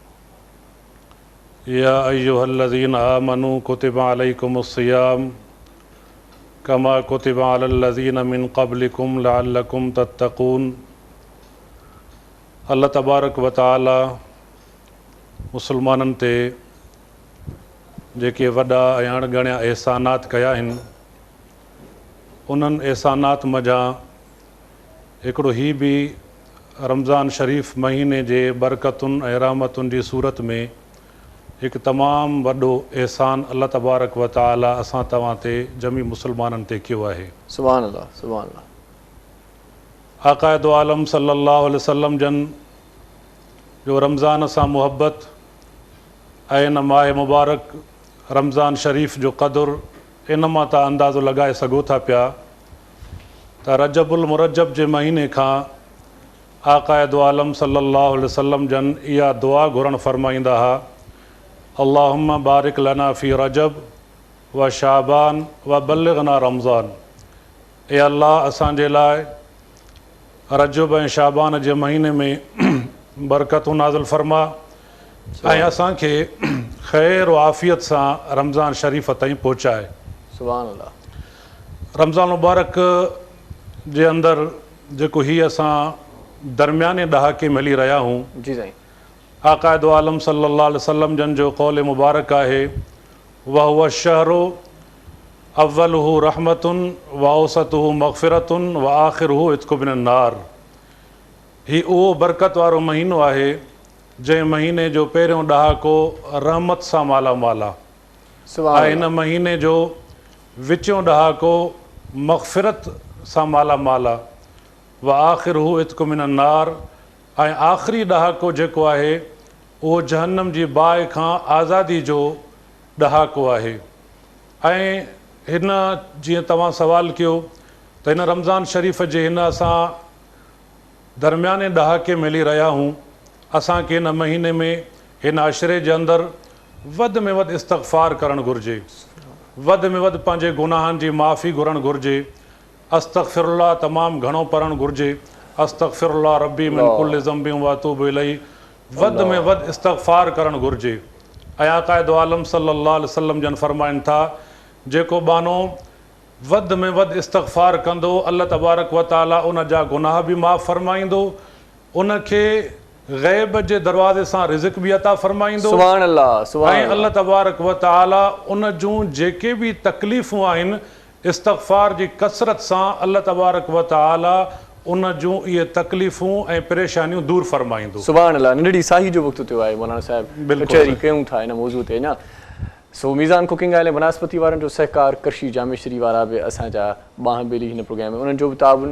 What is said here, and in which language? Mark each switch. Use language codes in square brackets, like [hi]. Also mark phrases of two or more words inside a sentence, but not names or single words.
[ar] يا أيها الذين آمنوا كتب عليكم الصيام كما كتب على الذين من قبلكم لعلكم تتقون. الله تبارك وتعالى [sd] मुसलमाननि ते जेके वॾा ऐं अणॻणिया एहसानात कया आहिनि, उन्हनि एहसानात मज़ा हिकिड़ो ही बि रमज़ान शरीफ़ महीने जे बरकतुनि ऐं रहमतुनि जी सूरत में हिकु तमामु वॾो एहसान [ar] الله تبارك وتعالى [sd] असां तव्हां ते जमी मुस्लमाननि ते कयो आहे। [ar] سبحان الله، سبحان الله. [sd] आक़ाए दो आलम [ar] صلى الله عليه وسلم [sd] जन जो रमज़ान सां मुहबत ऐं इन माह मुबारक रमज़ान शरीफ़ जो क़दुरु इन मां तव्हां अंदाज़ो लॻाए सघो था पिया त रजबुल मुरजब जे महीने खां आक़ाए दो आलम [ar] صلى الله عليه وسلم [sd] जन इहा दुआ घुरण फरमाईंदा हुआ, [ar] اللهم بارك لنا في رجب وشعبان وبلغنا رمضان. [sd] ए अल्लाह, असांजे लाइ रजब ऐं शाबान जे महीने में बरकतूं नाज़िल फरमा ऐं असांखे ख़ैर व आफ़ियत सां रमज़ान शरीफ़ ताईं पहुचाए। [ar] سبحان الله. [sd] रमज़ान मुबारक जे अंदरि जेको हीअ असां दरमियाने ॾहाके में हली रहिया हूं, जी साईं। आक़ाए दो आलम [ar] صلى الله عليه وسلم [sd] जन जो क़ौल मुबारक आहे, [ar] وهو شهر أوله رحمة وأوسطه مغفرة وآخره عتق من النار. [sd] ही उहो बरकत वारो महीनो आहे जंहिं महीने जो पहिरियों ॾहाको रहमत सां मालामाल आहे सुभान ऐं इन महीने जो विचों ॾहाको मग़फ़िरत सां मालामाल आहे। [ar] وآخره عتق من النار, [sd] ऐं आख़िरी ॾहाको जेको आहे उहो जहन्नम जी बाहि खां आज़ादी जो ॾहाको आहे। ऐं हिन जीअं तव्हां सवाल कयो त हिन रमज़ान शरीफ़ जे हिन असां दरमियाने ॾहाके में हली रहिया हूं, असांखे हिन महीने में हिन अशरे जे अंदरि वधि में वधि इस्तग़फ़ार करणु घुरिजे, वधि में वधि पंहिंजे गुनाहनि जी माफ़ी घुरणु घुरिजे, अस्तग़फ़िरुल्लाह तमामु घणो पढ़णु घुरिजे, [ar] أستغفر الله ربي من كل ذنب وأتوب إليه, [sd] वधि में वधि इस्तग़फ़ार करणु घुरिजे। ऐं आक़ाए दो आलम [ar] صلى الله عليه وسلم [sd] जन फरमाइनि था, जेको बानो वधि में वधि इस्तग़फ़ार कंदो [ar] الله تبارك وتعالى [sd] उन जा गुनाह बि माफ़ फरमाईंदो, उनखे ग़ैब जे दरवाज़े सां रिज़्क़ बि अता फरमाईंदो। [ar] سبحان الله، سبحان [sd] ऐं [ar] الله تبارك وتعالى [sd] उन जूं जेके बि तकलीफ़ूं आहिनि इस्तग़फ़ार जी कसरत सां [ar] الله تبارك وتعالى [sd] उन जूं इहे तकलीफ़ूं ऐं परेशानियूं दूर फरमाईंदो। [ar] سبحان الله. [sd] नंढड़ी साही जो वक़्तु थियो आहे मौलाना साहिब, बिल्कुलु। कचहरी कयूं था हिन मौज़ू ते अञा। सो मीज़ान कुकिंग आयल वनस्पति वारनि जो सहकार, कृषि जामेश्वरी वारा बि असांजा ॿांह ॿेली हिन प्रोग्राम में, उन्हनि जो बि ताउन।